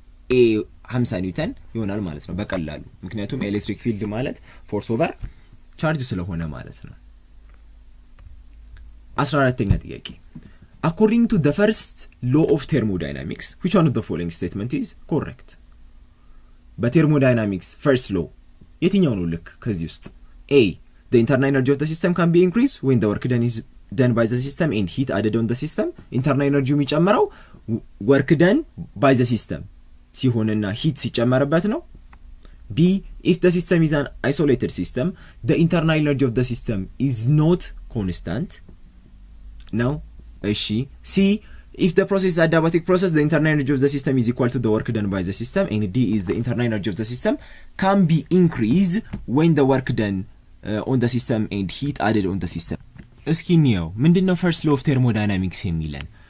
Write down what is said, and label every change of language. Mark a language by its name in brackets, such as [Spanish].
[Amharic] A 50 ኒውተን ይሆናል ማለት ነው በቀላሉ። ምክንያቱም ኤሌክትሪክ ፊልድ ማለት ፎርስ ኦቨር ቻርጅ ስለሆነ ማለት ነው። [English] 14ኛ ጥያቄ According to the first law of thermodynamics, which one of the following statement is correct? [Amharic] በthermodynamics first law የትኛው ነው ልክ ከዚህ ውስጥ? [English] A. The internal energy of the system can be increased when the work done is done by the system and heat added on the system. [Amharic] internal energy የሚጨምረው work done by the system ሲሆንና heat ሲጨመርበት ነው። [English] B. If the system is an isolated system, the internal energy of the system is not constant. Now, C. If the process is a adiabatic process, the internal energy of the system is equal to the work done by the system. And D is the internal energy of the system can be increased when the work done on the system and heat added on the system. [Amharic] እስኪ እንየው ምንድነው first law of thermodynamics የሚለን?